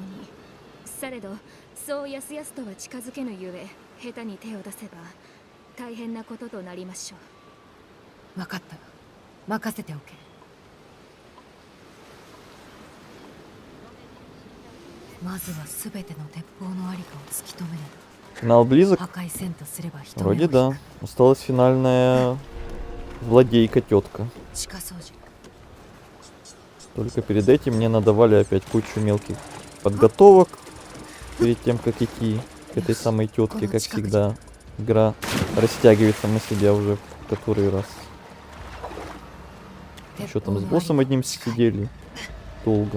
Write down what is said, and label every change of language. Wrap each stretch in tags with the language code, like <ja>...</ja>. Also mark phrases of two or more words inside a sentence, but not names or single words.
<ja>されどそうやすやすとは近づけぬゆえ、下手に手を出せば大変なこととなりましょう。分かった。任せておけ。まずは全ての鉄砲のありかを突き止めねば。</ja> <ru>Финал близок?</ru> <ja>破壊せんとすれば人目を</ja> <ru>Вроде да. Осталась финальная злодейка-тетка.</ru> <ja>地下掃除。</ja> <ru>Только перед этим мне надавали опять кучу мелких подготовок. Перед тем, как идти к этой самой тетке, как всегда. Игра растягивается на себя уже в который раз. Еще там с боссом одним сидели долго.</ru>